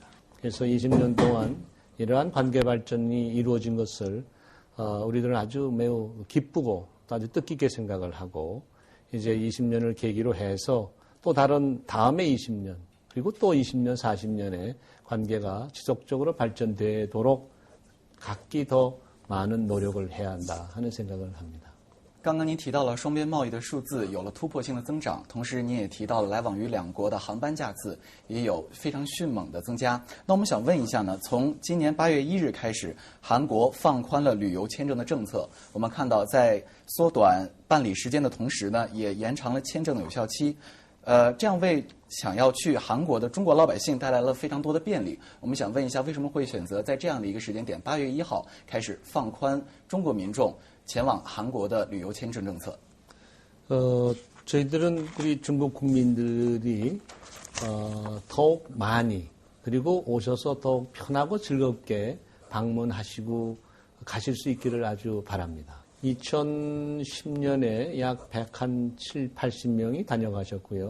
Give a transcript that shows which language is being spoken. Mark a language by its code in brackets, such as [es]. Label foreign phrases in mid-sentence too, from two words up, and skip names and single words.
[ko] 그래서 20년 동안 이러한 관계 발전이 이루어진 것을 우리들은 아주 매우 기쁘고 또 아주 뜻깊게 생각을 하고 이제 20년을 계기로 해서 또 다른 다음에 20년 그리고 또 20년, 40년의 관계가 지속적으로 발전되도록 각기 더 많은 노력을 해야 한다 하는 생각을 합니다. [zh] 刚刚您提到了双边贸易的数字有了突破性的增长，同时您也提到了来往于两国的航班架次也有非常迅猛的增加。那我们想问一下呢，从今年8月1日开始，韩国放宽了旅游签证的政策。我们看到在缩短办理时间的同时呢，也延长了签证的有效期。这样为想要去韩国的中国老百姓带来了非常多的便利。我们想问一下，为什么会选择在这样的一个时间点，8月1号开始放宽中国民众前往韩国的旅游签证政策？ [ko] 저희들은 우리 중국 국민들이 더욱 많이 그리고 오셔서 더욱 편하고 즐겁게 방문하시고 가실 수 있기를 아주 바랍니다. 2010년에 약 170, 80명이 다녀가셨고요.